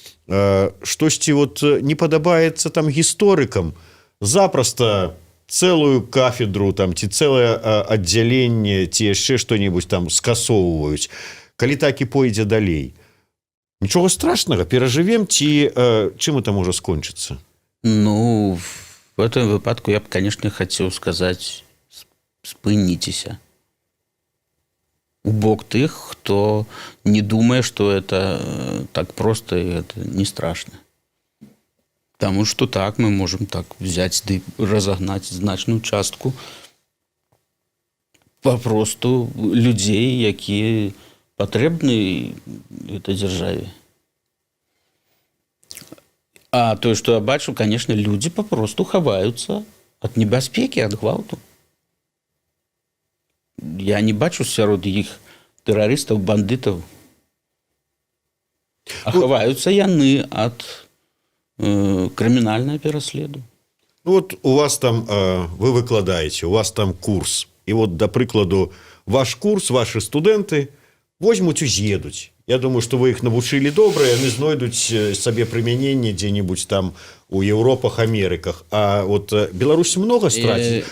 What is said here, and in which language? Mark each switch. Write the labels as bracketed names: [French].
[Belarusian] Штосьці вот не падабаецца там гісторыкам, запросто цэлую кафедру там, ці цэлае аддзяленне, ці яшчэ што-небудзь там скасоўваюць. Калі так і пойдзе далей, нічога страшнага, перажывем, ці чым это можа скончыцца? [Russian] Ну, в этом выпадку я б, конечно, хотел сказать, спыніцеся. [Belarusian] У бок тых, хто не думае, што это так просто и это не страшно. [Russian] Потому что так мы можем так взять и разогнать значную частку попросту людей, [Belarusian] якія патрэбны этой дзяржаве. [Russian] А то, что я бачу, конечно, люди попросту [Belarusian] хаваюцца от небяспеки, от гвалту. Я не бачу сярод іх тэрарыстаў, бандытаў. А хаваюцца яны ад крымінальнага пераследу. [Russian] Ну, вот у вас там, вы выкладаете, у вас там курс. И вот, до прикладу, ваш курс, ваши студенты возьмут и з'едуць. Я думаю, что вы их навучили добра, и они знойдут себе применение где-нибудь там у Европах, Америках. А вот Беларусь много стратит.